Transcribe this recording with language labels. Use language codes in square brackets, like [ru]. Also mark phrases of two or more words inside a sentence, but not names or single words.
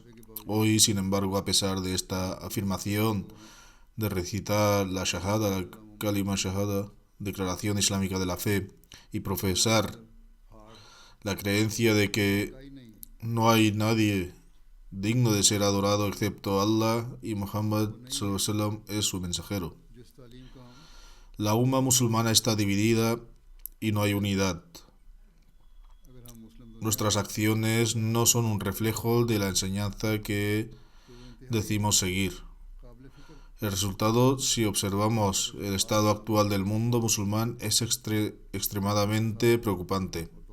[es] Hoy, sin embargo, a pesar de esta afirmación de recitar la Shahada, la [ar] كلمة شهادة, [es] declaración islámica de la fe, y profesar la creencia de que no hay nadie digno de ser adorado excepto Allah y Muhammad [ar] صلى الله عليه وسلم [es] es su mensajero. La musulmana está dividida y no hay unidad. Nuestras acciones no son un reflejo de la enseñanza que decimos seguir. El resultado, si observamos el estado actual del mundo musulmán, es extremadamente preocupante.